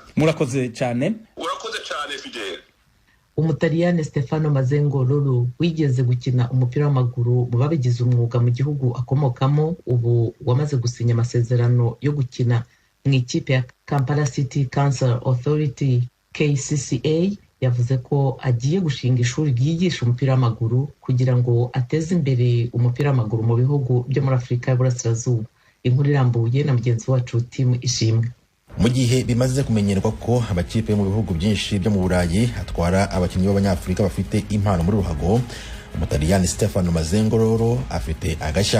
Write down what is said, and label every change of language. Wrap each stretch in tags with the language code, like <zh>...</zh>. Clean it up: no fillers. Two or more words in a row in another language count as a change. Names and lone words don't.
<rw>Murakoze cyane Fidel. Umutaliyani Stefano Mazzengololo wigeze gukina umupira w'amaguru mu babigize umwuga mu gihugu akomokamo, ubu wamaze gusinya amasezerano yo gukina mu ikipe ya Kampala City Council Authority KCCA, yavuze ko agiye gushinga ishuri ryigisha umupira w'amaguru kugira ngo ateze imbere umupira w'amaguru mu bihugu byo muri Afurika y'Uburasirazuba. Inkuru irambuye na mugenzi wacu Tim Ishimwe. Mu gihe bimaze kumenyerwa ko amakipe mu bihugu byinshi byo mu Burayi atwara abakinnyi b'Abanyafurika bafite impano muri ruhago, Umutaliyani Stefano Mazzengololo afite agashya.</rw>